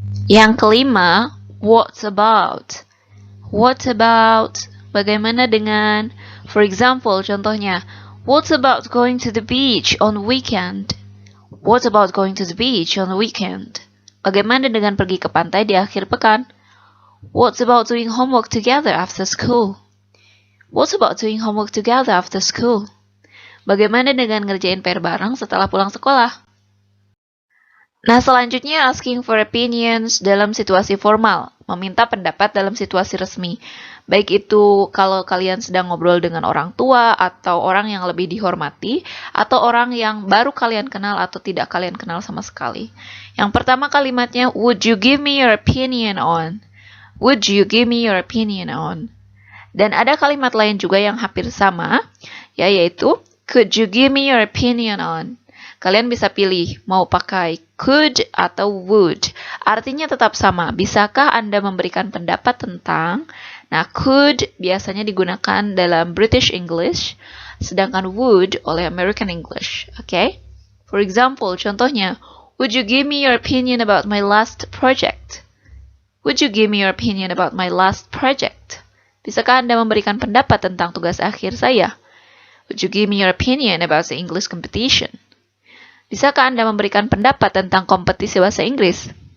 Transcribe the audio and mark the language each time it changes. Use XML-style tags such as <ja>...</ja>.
<id>Yang kelima,</id> <en>what about? What about?</en> <id>Bagaimana dengan?</id> <en>For example,</en> <id>contohnya,</id> <en>what about going to the beach on weekend? What about going to the beach on the weekend?</en> <id>Bagaimana dengan pergi ke pantai di akhir pekan?</id> <en>What about doing homework together after school? What about doing homework together after school?</en> <id>Bagaimana dengan ngerjain PR bareng setelah pulang sekolah? Nah, selanjutnya</id> <en>asking for opinions</en> <id>dalam situasi formal, meminta pendapat dalam situasi resmi. Baik itu kalau kalian sedang ngobrol dengan orang tua atau orang yang lebih dihormati, atau orang yang baru kalian kenal atau tidak kalian kenal sama sekali. Yang pertama kalimatnya,</id> <en>would you give me your opinion on? Would you give me your opinion on?</en> <id>Dan ada kalimat lain juga yang hampir sama, yaitu</id> <en>could you give me your opinion on?</en> <id>Kalian bisa pilih mau pakai could atau would. Artinya tetap sama. Bisakah Anda memberikan pendapat tentang? Nah, could biasanya digunakan dalam British English, sedangkan would oleh American English. Okay?</id> <en>For example,</en> <id>contohnya,</id> <en>would you give me your opinion about my last project? Would you give me your opinion about my last project?</en> <id>Bisakah Anda memberikan pendapat tentang tugas akhir saya?</id> <en>Would you give me your opinion about the English competition?</en> <id>Bisakah Anda memberikan pendapat tentang kompetisi bahasa Inggris?</id>